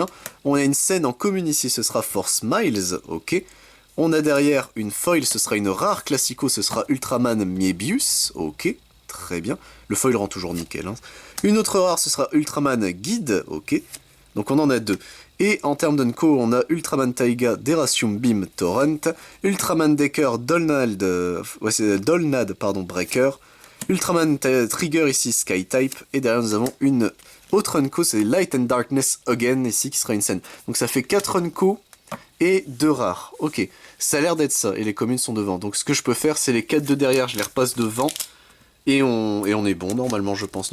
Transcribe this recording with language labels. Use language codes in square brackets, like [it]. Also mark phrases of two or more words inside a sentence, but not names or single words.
[fr] On a une scène en commune ici, ce sera Force Miles, ok. On a derrière une foil, ce sera une rare classico, ce sera Ultraman Mebius, ok, très bien. Le foil rend toujours nickel. Hein. Une autre rare, ce sera Ultraman Guide, ok. Donc on en a deux. Et en termes d'Unco, on a Ultraman Taiga Deracium Beam Torrent, Ultraman Decker Dolnad, Breaker, Ultraman Trigger ici Sky Type, et derrière nous avons une autre Unco, c'est Light and Darkness Again ici qui sera une scène. Donc ça fait 4 Unco et 2 rares. Ok, ça a l'air d'être ça, et les communes sont devant. Donc ce que je peux faire, c'est les 4 de derrière, je les repasse devant, et on est bon normalement je pense.